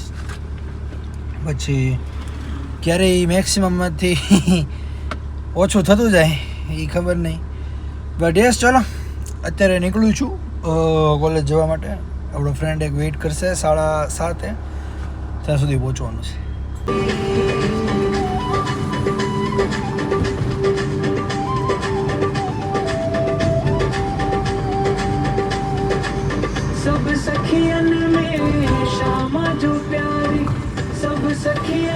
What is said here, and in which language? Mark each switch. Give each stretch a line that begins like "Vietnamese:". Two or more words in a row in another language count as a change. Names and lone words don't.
Gujarati: પછી ક્યારેય મેક્સિમમમાંથી ઓછું થતું જાય એ ખબર નહીં.
English: But yes,
Gujarati: ચલો અત્યારે નીકળું છું કોલેજ જવા માટે. આપણો ફ્રેન્ડ એક વેઇટ કરશે 7:30, ત્યાં સુધી પહોંચવાનું છે.
Braj: सब सखियन में शामा जो प्यारी, सब सखियन